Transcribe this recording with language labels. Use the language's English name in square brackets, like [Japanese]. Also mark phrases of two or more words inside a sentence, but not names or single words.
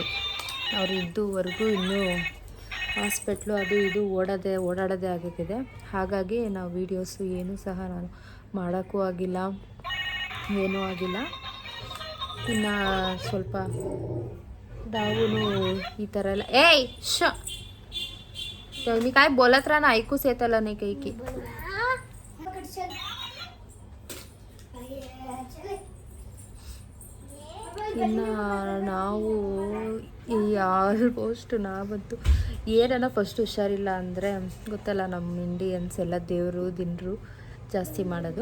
[Kannada] ಅವ್ರು ಇದ್ದುವರೆಗೂ ಇನ್ನೂ ಹಾಸ್ಪಿಟ್ಲು ಅದು ಇದು ಓಡಾಡೋದೇ ಆಗಿದೆ. ಹಾಗಾಗಿ ನಾವು ವೀಡಿಯೋಸು ಏನೂ ಸಹ ನಾನು ಮಾಡೋಕ್ಕೂ ಆಗಿಲ್ಲ, ಏನೂ ಆಗಿಲ್ಲ. ಇನ್ನು ಸ್ವಲ್ಪ ನಾವು ಈ ಥರ ಎಲ್ಲ [Marathi] मी काय बोलत राहा ना, ऐकूच येताला नाही काही की. [Kannada] ಇನ್ನು ನಾವು ಈ ಆಲ್ಮೋಸ್ಟ್ ನಾವಂತೂ ಏನನ್ನ ಫಸ್ಟ್ ಹುಷಾರಿಲ್ಲ ಅಂದರೆ ಗೊತ್ತಲ್ಲ, ನಮ್ಮ ಇಂಡಿಯನ್ಸ್ ಎಲ್ಲ ದೇವರು ದಿನರು ಜಾಸ್ತಿ ಮಾಡೋದು.